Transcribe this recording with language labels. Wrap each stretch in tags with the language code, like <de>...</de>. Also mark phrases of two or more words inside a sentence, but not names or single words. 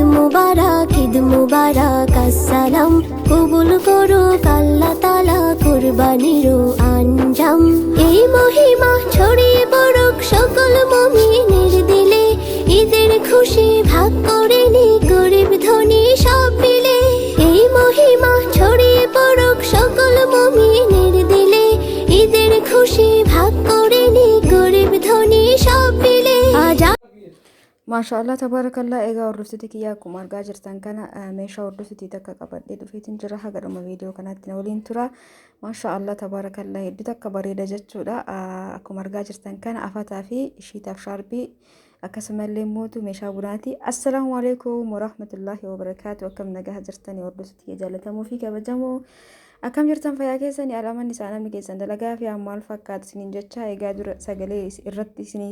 <bn>মুবারক ঈদ মুবারক আসসালাম কবুল করুক আল্লাহ তাআলা কুরবানিরও আঞ্জাম এই মহিমা ছড়িয়ে পড়ুক সকল মুমিনের দিলে ঈদের খুশি ভাগ করে নি গরিব ধনী সব মিলে এই মহিমা ছড়িয়ে পড়ুক সকল মুমিনের দিলে ঈদের খুশি ভাগ করে নি গরিব ধনী সব মিলে</bn> <ar>ما شاء الله تبارك الله</ar> <om>egaa hordoftoota kiyyaa akkuma argaa jirtan kana meeshaa hordoftotii takka qabadhee dhufeetiin jira hagadhuma viidiyoo kanaatti na waliin tura</om> <ar>ما شاء الله تبارك الله</ar> <om>hedduu takka bareeda jechuudha akkuma argaa jirtan kana afataa fi ishiitaaf shaarbii akkasumallee mootu meeshaa bunaati</om> <ar>السلام عليكم ورحمة الله وبركاته</ar> <om>akkam nagaa jirtanii hordoftotii jaalatamuu fi kabajamoo akkam jirtan fayyaa keessanii alaamanni isaa namni keessan dalagaa fi maal fakkaatu isiniin jecha egaa dura sagalee irratti isinii</om>